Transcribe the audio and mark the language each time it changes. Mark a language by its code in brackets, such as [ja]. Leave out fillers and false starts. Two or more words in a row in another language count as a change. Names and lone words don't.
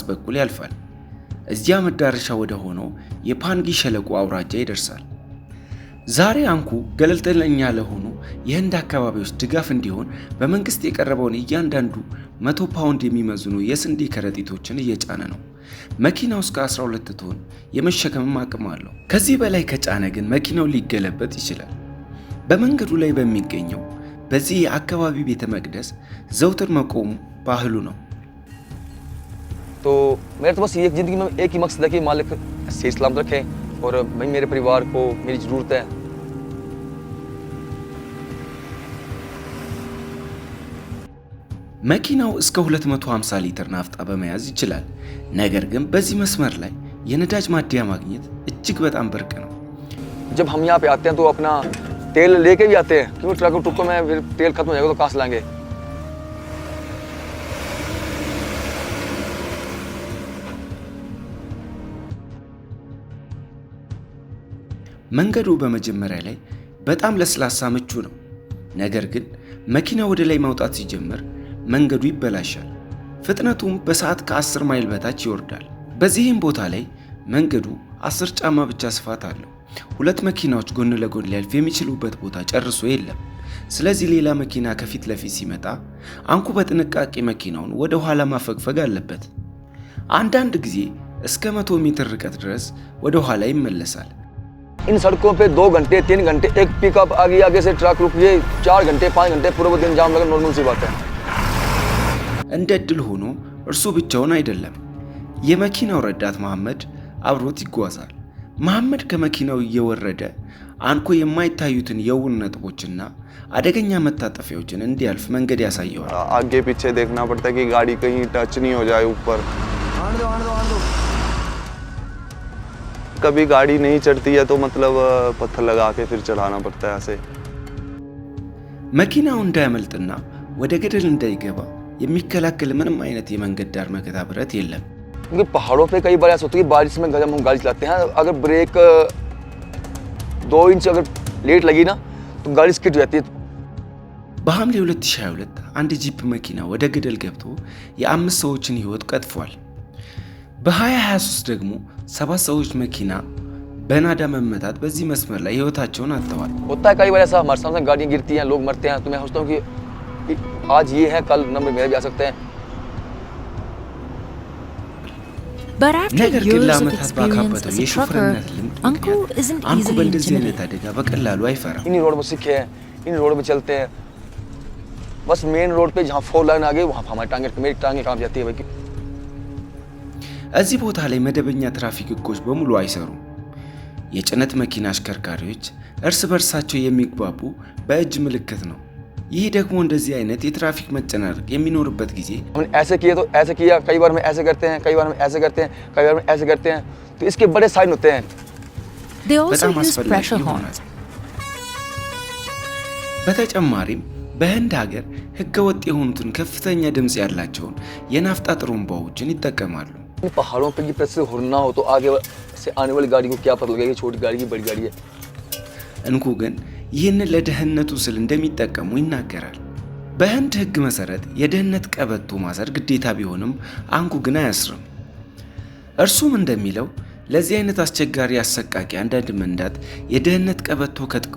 [am] በኩል ያልፋል። እዚያ መዳረሻ ወደ ሆነው የፓንጊ ሸለቆ አውራጃ ይደርሳል። ዛሬ አንኩ ገለልተኛ ለሆኑ የህንድ አካባቢዎች ድጋፍ እንዲሆን በመንግስት የቀረበውን እያንዳንዱ 100 ፓውንድ የሚመዝኑ የስንዴ ከረጢቶችን እየጫነ ነው። መኪናው እስከ 12 ቶን የመሸከም አቅም አለው። ከዚህ በላይ ከጫነ ግን መኪናው ሊገለበጥ ይችላል። በመንገዱ ላይ በሚገኘው በዚህ የአካባቢ ቤተ መቅደስ ዘውትር መቆሙ ባህሉ ነው። [hi] तो मेरे तो बस ये जिंदगी में एक ही मकसद है कि मालिक सही सलामत रखे और मैं मेरे परिवार को मेरी ज़रूरत है। [am] መኪናው እስከ 250 ሊትር ናፍጣ በመያዝ ይችላል። ነገር ግን በዚህ መስመር ላይ የነዳጅ ማደያ ማግኘት እጅግ በጣም ብርቅ ነው። [hi] जब हम यहाँ पे आते हैं तो अपना तेल लेके भी आते हैं, क्योंकि ट्रक टुक्कों में फिर तेल खत्म हो जाएगा तो कहाँ से लाएंगे। [am] መንገዱ በመጀመሪያ ላይ በጣም ለስላሳ ምቹ ነው። ነገር ግን መኪና ወደ ላይ ማውጣት ሲጀምር መንገዱ ይበላሻል። ፍጥነቱም በሰዓት ከ10 ማይል በታች ይወርዳል። በዚህም ቦታ ላይ መንገዱ 10 ጫማ ብቻ ስፋት አለው። 2 መኪናዎች ጎን ለጎን ሊያልፍ የሚችሉበት ቦታ ጨርሶ የለም። ስለዚህ ሌላ መኪና ከፊት ለፊት ሲመጣ አንኩ በጥንቃቄ መኪናውን ወደ ኋላ ማፈግፈግ አለበት። አንዳንድ ጊዜ እስከ 100 ሜትር ርቀት ድረስ ወደ ኋላ ይመለሳል። [hi] इन सड़कों पे 2 घंटे 3 घंटे एक पिकअप आगे से ट्रक रुक गए, 4 घंटे 5 घंटे पूरा दिन जाम लगा, नॉर्मल सी बात है। [am] እንደ ዕድል ሆኖ እርሱ ብቻውን አይደለም። የመኪናው ረዳት መሐመድ አብሮት ይጓዛል። መሐመድ ከመኪናው እየወረደ አንኩ የማይታዩትን የውል ነጥቦችና አደገኛ መታጠፊያዎችን እንዲያልፍ መንገድ ያሳየዋል። [hi] आगे पीछे देखना पड़ता है कि गाड़ी कहीं टच नहीं हो जाए ऊपर। कभी गाड़ी नहीं चढ़ती है तो मतलब पत्थर लगा के फिर चढ़ाना पड़ता है ऐसे। [am] መኪናው እንዳያመልጥና ወደ ገደል እንዳይገባ የሚከላከል ምንም አይነት የመንገድ ዳር መከታ ብረት የለም። [hi] क्योंकि पहाड़ों पे कई बार ऐसा होता है कि बारिश में जब हम गाड़ी चलाते हैं अगर ब्रेक 2 इंच अगर लेट लगी ना तो गाड़ी स्किड हो जाती है। [am] በሐምሌ 2022 አንድ ጂፕ መኪና ወደ ገደል ገብቶ የ5 ሰዎችን ህይወት ቀጥፏል። በ2023 ደግሞ 7 ሰዎች መኪና በናዳ መመታት በዚህ መስመር ላይ ህይወታቸውን አጥተዋል። [hi] होता है कई बार ऐसा हमारे सामने गाड़ियां गिरती हैं, लोग मरते हैं, तो मैं सोचता हूं कि आज ये है कल नंबर मेरे भी आ सकते हैं। [en] But after [am] ነገር ግን [en] years of [am] ለዓመታት [en] experience [am] ባካበተው [en] as a trucker, [am] የሹፌርነት ልምድ [en] Uncle [am] ምክንያት [en] isn't [am] አንኩ [en] easily [am] በእንደዚህ አይነት [en] intimidated. [am] አደጋ በቀላሉ አይፈራም። [hi] इन्हीं रोड में सीखे हैं, इन्हीं रोड में चलते हैं। बस [en] main road [hi] पे जहाँ 4 लाइन आ गई वहाँ हमारी टांगे मेरी टांगे कांप जाती है भाई। [am] እዚህ ቦታ ላይ መደበኛ ትራፊክ ህጎች በሙሉ አይሰሩም። የጭነት መኪና አሽከርካሪዎች እርስ በርሳቸው የሚግባቡ በእጅ ምልክት ነው። ይህ ደግሞ እንደዚህ አይነት የትራፊክ መጨናነቅ የሚኖርበት ጊዜ [hi] हमने ऐसे किए तो ऐसे किया, कई बार में ऐसे करते हैं, कई बार में ऐसे करते हैं, कई बार में ऐसे करते हैं, तो इसके बड़े साइन होते हैं। [en] They also [am] በጣም [en] use [am] አስፈላጊ [en] pressure [am] ይሆናል። [en] horns. [am] በተጨማሪም በህንድ ሀገር ህገወጥ የሆኑትን ከፍተኛ ድምፅ ያላቸውን የናፍጣ ጥሩምባዎችን ይጠቀማሉ። [hi] इन पहाड़ों पे की [en] pressure horn [hi] ना हो तो आगे से आने वाली गाड़ी को क्या पता लगेगा छोटी गाड़ी की बड़ी गाड़ी है। [am] እንኩ ግን ይህንን ለደህንነቱ ስል እንደሚጠቀሙ ይናገራል። በህንድ ህግ መሰረት የደህንነት ቀበቶ ማሰር ግዴታ ቢሆንም አንኩ ግን አያስርም። እርሱም እንደሚለው ለዚህ አይነት አስቸጋሪ አሰቃቂ አንዳንድ መንዳት የደህንነት ቀበቶ ከጥቅሙ